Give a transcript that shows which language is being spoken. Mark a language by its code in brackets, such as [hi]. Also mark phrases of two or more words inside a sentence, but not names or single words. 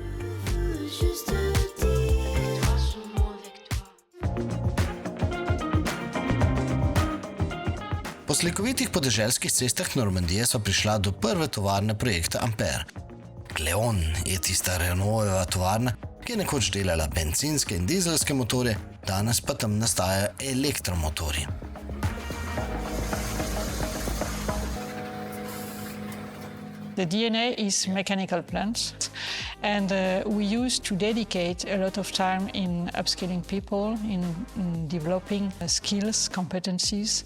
[sl] Po slikovitih podeželskih cestah Normandije so prišla do prve tovarne projekta Ampere. Leon je tista Renaultova tovarna, ki je nekoč delala bencinske in dizelske motorje, danes pa tam nastajajo elektromotorji. [en] The DNA is mechanical plants, and we used to dedicate a lot of time in upskilling people, in developing skills, competencies.